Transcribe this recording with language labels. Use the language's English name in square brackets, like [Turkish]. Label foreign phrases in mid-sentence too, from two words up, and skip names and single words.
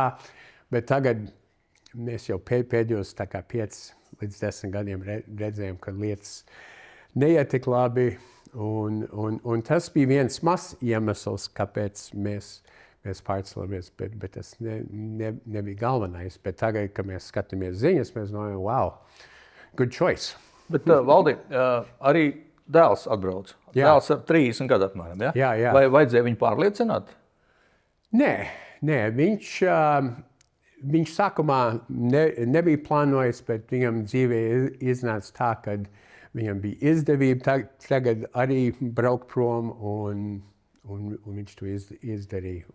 [Latvian] Bet tagad mēs jau pēdējos 5 līdz 10 gadiem redzējām, ka lietas neiet tik labi. Un tas bija viens mazs iemesls, kāpēc mēs pārcēlāmies, bet tas nebija galvenais. Bet tagad, kad mēs skatāmies ziņas, mēs domājam, [English] wow, good choice. [Latvian] Bet, Valdi, arī dēls atbrauc. Jā. Dēls ar 30 gadu apmēram, ja? Jā. Vai vajadzēja viņu pārliecināt? Nē, viņš sākumā nebija plānojis, bet viņam dzīvē iznāca tā, ka viņam bija izdevība tagad arī braukt prom, un viņš to izdarīja.